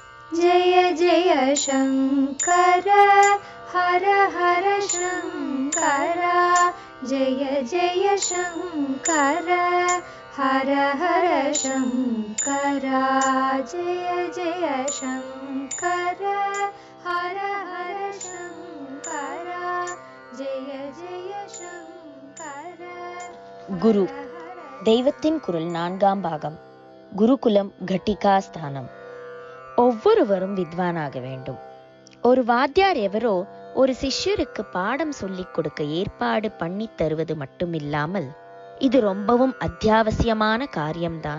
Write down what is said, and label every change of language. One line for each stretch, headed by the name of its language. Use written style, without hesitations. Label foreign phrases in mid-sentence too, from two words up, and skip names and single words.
Sanskrit: जय जय शङ्कर हर हर शङ्कर जय जय शङ्कर हर हर शङ्कर जय जय शङ्कर हर हर शङ्कर जय जय शङ्कर.
Tamil: குரு தெய்வத்தின் குரல் 4ஆம் பாகம். குருகுலம் கட்டிகா ஸ்தானம். ஒவ்வொருவரும் வித்வானாக வேண்டும். ஒரு வாத்தியார் எவரோ ஒரு சிஷ்யருக்கு பாடம் சொல்லிக் கொடுக்க ஏற்பாடு பண்ணி தருவது மட்டுமில்லாமல் இது ரொம்பவும் அத்தியாவசியமான காரியம்தான்.